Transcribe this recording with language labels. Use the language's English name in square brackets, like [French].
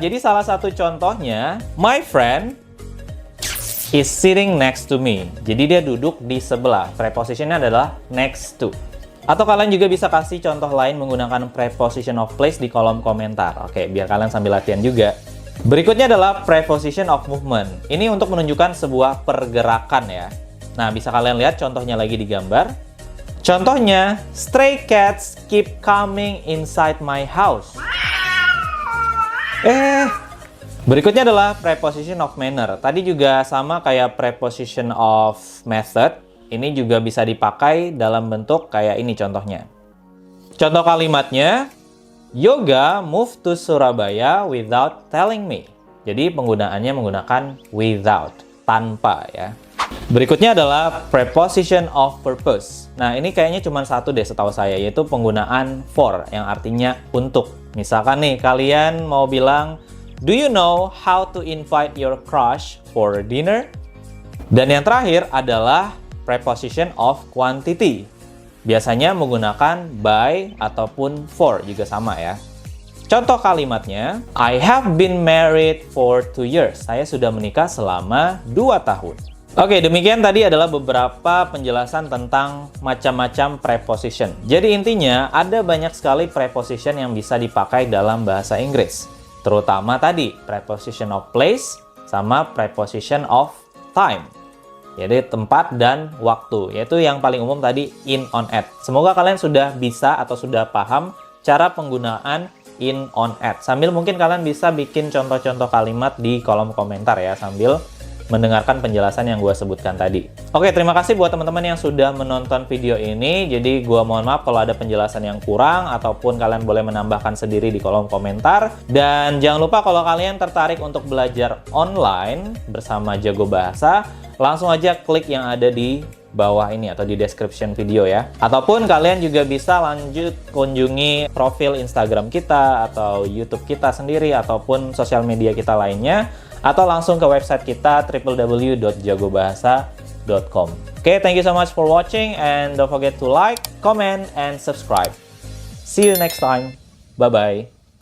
[Indonesian] Jadi salah satu contohnya, [English] my friend is sitting next to me. [Indonesian] Jadi dia duduk di sebelah. Prepositionnya adalah next to. Atau kalian juga bisa kasih contoh lain menggunakan preposition of place di kolom komentar. Oke, biar kalian sambil latihan juga. Berikutnya adalah preposition of movement. Ini untuk menunjukkan sebuah pergerakan ya. Nah, bisa kalian lihat contohnya lagi di gambar. [English] Contohnya, stray cats keep coming inside my house. [Indonesian] Berikutnya adalah preposition of manner. Tadi juga sama kayak preposition of method. Ini juga bisa dipakai dalam bentuk kayak ini contohnya. Contoh kalimatnya, [English] Yoga moved to Surabaya without telling me. [Indonesian] Jadi penggunaannya menggunakan without, tanpa ya. Berikutnya adalah preposition of purpose. Nah, ini kayaknya cuma satu deh setahu saya, yaitu penggunaan for yang artinya untuk. Misalkan nih, kalian mau bilang, [English] do you know how to invite your crush for dinner? [Indonesian] Dan yang terakhir adalah preposition of quantity. Biasanya menggunakan by ataupun for, juga sama ya. Contoh kalimatnya, [English] I have been married for 2 years. [Indonesian] Saya sudah menikah selama 2 tahun. Oke, demikian tadi adalah beberapa penjelasan tentang macam-macam preposition. Jadi intinya, ada banyak sekali preposition yang bisa dipakai dalam bahasa Inggris. Terutama tadi, preposition of place sama preposition of time. Jadi tempat dan waktu, yaitu yang paling umum tadi in, on, at. Semoga kalian sudah bisa atau sudah paham cara penggunaan in, on, at. Sambil mungkin kalian bisa bikin contoh-contoh kalimat di kolom komentar ya, sambil mendengarkan penjelasan yang gue sebutkan tadi. Oke, terima kasih buat teman-teman yang sudah menonton video ini. Jadi gue mohon maaf kalau ada penjelasan yang kurang, ataupun kalian boleh menambahkan sendiri di kolom komentar. Dan jangan lupa kalau kalian tertarik untuk belajar online bersama Jago Bahasa, langsung aja klik yang ada di bawah ini atau di description video ya. Ataupun kalian juga bisa lanjut kunjungi profil Instagram kita atau YouTube kita sendiri, ataupun sosial media kita lainnya, atau langsung ke website kita www.jagobahasa.com. [English] Oke, thank you so much for watching, and don't forget to like, comment, and subscribe. See you next time. Bye-bye.